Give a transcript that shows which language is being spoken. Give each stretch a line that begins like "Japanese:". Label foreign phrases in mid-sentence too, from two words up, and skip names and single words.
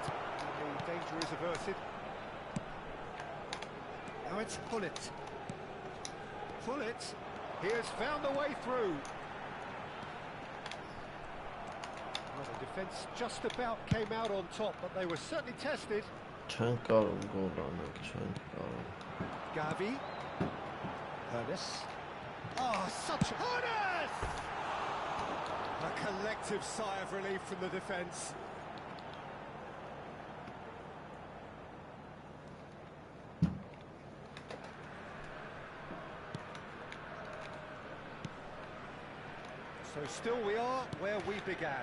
English: And the danger is averted. Now it's Hullet. Hullet. He has found the way through. Well, the defence just about came out on top, but they were certainly tested.
Armenian: Չեն կարող գոլ անել, չեն կարող.
English: Gavi. Ernest. Oh, such Ernest! A collective sigh of relief from the defence. So still we are where we began.